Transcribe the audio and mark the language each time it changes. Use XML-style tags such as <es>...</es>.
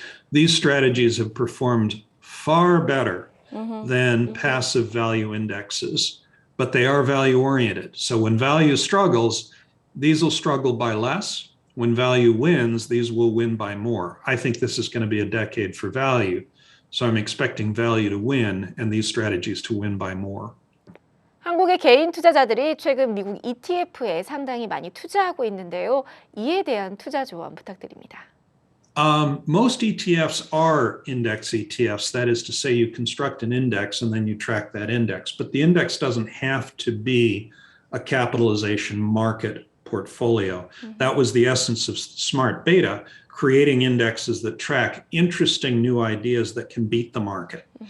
<en>These strategies have performed far better than passive value indexes, but they are value oriented. So when value struggles, these will struggle by less. When value wins, these will win by more. I think this is going to be a decade for value. So I'm expecting value to win and these strategies to win by more.</en> <ko>한국의 개인 투자자들이 최근 미국 ETF에 상당히 많이 투자하고 있는데요. 이에 대한 투자 조언 부탁드립니다.</ko> <en>Most ETFs are index ETFs. That is to say, you construct an index and then you track that index. But the index doesn't have to be a capitalization market portfolio. That was the essence of smart beta, creating indexes that track interesting new ideas that can beat the market.</en>